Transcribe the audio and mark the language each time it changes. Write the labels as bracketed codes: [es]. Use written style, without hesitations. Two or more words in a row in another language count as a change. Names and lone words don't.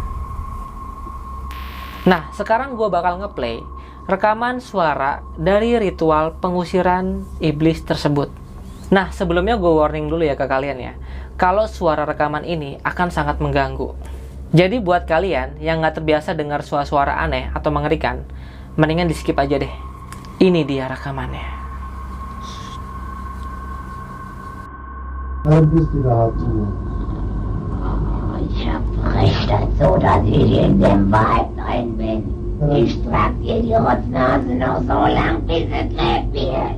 [id] Nah, sekarang gue bakal ngeplay rekaman suara dari ritual pengusiran iblis tersebut. Nah, sebelumnya gue warning dulu ya ke kalian ya, kalau suara rekaman ini akan sangat mengganggu. Jadi buat kalian yang nggak terbiasa dengar suara-suara aneh atau mengerikan, mendingan di skip aja deh. Ini dia rekamannya. [de] Ich hab verrichtet, so dass ich in dem Wald drin bin. Ich trag dir die Rotznase noch so lang, bis es lebt wird.